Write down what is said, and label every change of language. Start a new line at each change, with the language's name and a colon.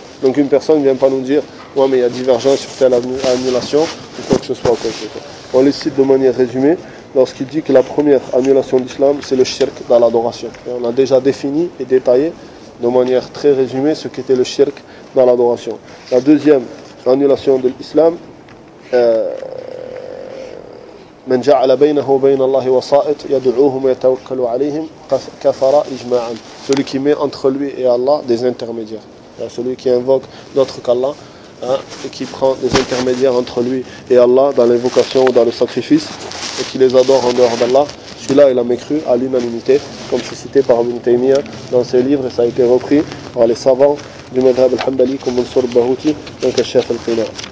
French: Donc une personne ne vient pas nous dire: ouais, mais il y a divergence sur telle annulation, ou quoi que ce soit. On les cite de manière résumée lorsqu'il dit que la première annulation d'islam, c'est le shirk dans l'adoration. Et on a déjà défini et détaillé de manière très résumée ce qu'était le shirk dans l'adoration. La deuxième annulation de l'islam,
Arabic: من جعل بينه وبين الله وصائط يدعوهم ويتوكل عليهم كفر إجماعا.
French: Celui qui met entre lui et Allah des intermédiaires, celui qui invoque d'autres qu'Allah, hein, et qui prend des intermédiaires entre lui et Allah dans l'invocation ou dans le sacrifice et qui les adore en dehors d'Allah, celui-là il a mécru à l'unanimité, comme c'est cité par Ibn Taymiyyah dans ses livres, et ça a été repris par les savants du madhhab al-Hanbali comme Mansour al-Bahouti, donc le chef al-Qina.